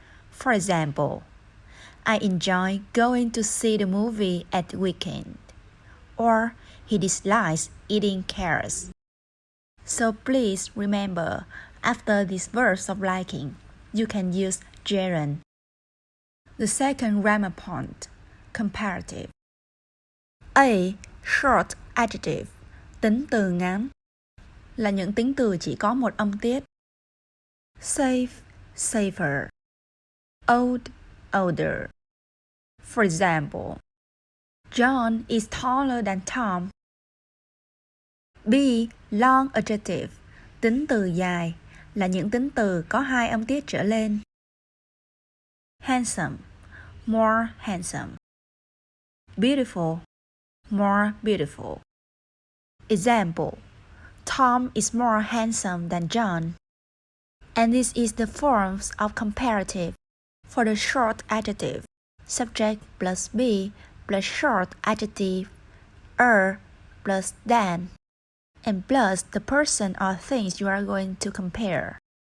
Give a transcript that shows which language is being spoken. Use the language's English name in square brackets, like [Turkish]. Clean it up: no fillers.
[English] For example, I enjoy going to see the movie at the weekend. Or he dislikes eating carrots. So please remember, after these verbs of liking, you can use gerund. The second grammar point, comparative. A. [Vietnamese] Short adjective, tính từ ngắn, là những tính từ chỉ có một âm tiết. [English] Safe, safer. Old, older. For example, John is taller than Tom. B. [Vietnamese] Long adjective, tính từ dài, là những tính từ có hai âm tiết trở lên. [English] Handsome, more handsome. Beautiful, more beautiful. Example, Tom is more handsome than John. And this is the forms of comparative. For the short adjective, subject plus be plus short adjective, plus than, and plus the person or things you are going to compare.